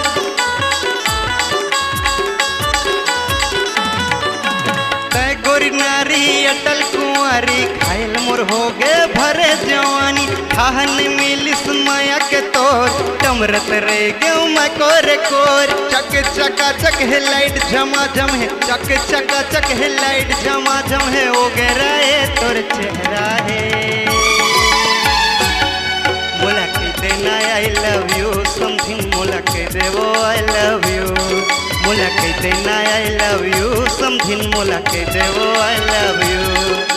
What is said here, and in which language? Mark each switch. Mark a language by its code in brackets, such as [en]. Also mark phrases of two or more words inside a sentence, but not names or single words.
[hne] तय गोरी नारी अटल कुंवारी घायल मोर हो गए भरे जवानी, ठाहन मिल माया के तोर तमरत रह गयो मैं कोरे कोर। चक चका चक है लाइट झमाझम है, चक चका चक है लाइट झमाझम है, ओ गहराए तोर चेहरा है। मुलाकात देना [en] I love you something, [hne] मुलाकात दे वो [en] I love you, [hne] मुलाकात देना [en] I love you something, [hne] मुलाकात दे वो [en] I love you.